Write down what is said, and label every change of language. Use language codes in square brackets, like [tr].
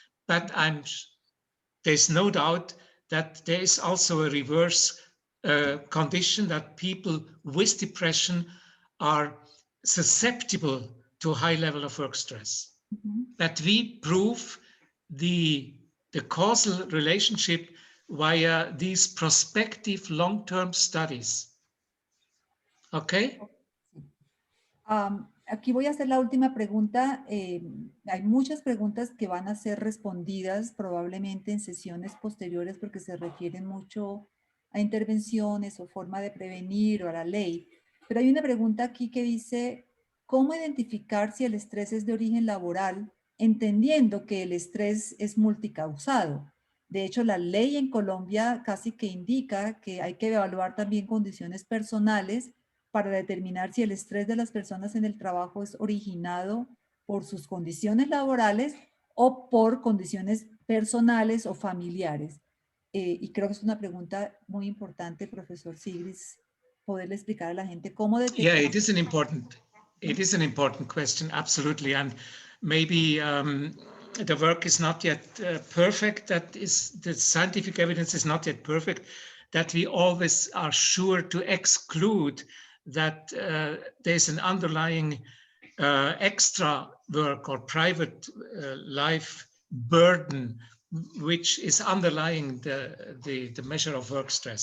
[en] But there's no doubt that there is also a reverse condition, that people with depression are susceptible to a high level of work stress. That we prove the causal relationship via these prospective long-term studies. Okay? [es] Aquí voy a hacer la última pregunta. Hay muchas preguntas que van a ser respondidas probablemente en sesiones posteriores porque se refieren mucho a intervenciones o forma de prevenir o a la ley. Pero hay una pregunta aquí que dice, ¿cómo identificar si el estrés es de origen laboral, entendiendo que el estrés es multicausado? De hecho, la ley en Colombia casi que indica que hay que evaluar también condiciones personales para determinar si el estrés de las personas en el trabajo es originado por sus condiciones laborales o por condiciones personales o familiares. Y creo que es una pregunta muy importante, profesor Siegrist, poderle explicar a la gente cómo detectar. [en] Yeah, it is an important question, absolutely. And maybe the work is not yet perfect. The scientific evidence is not yet perfect, that we always are sure to exclude that there's an underlying extra work or private life burden which is underlying the measure of work stress.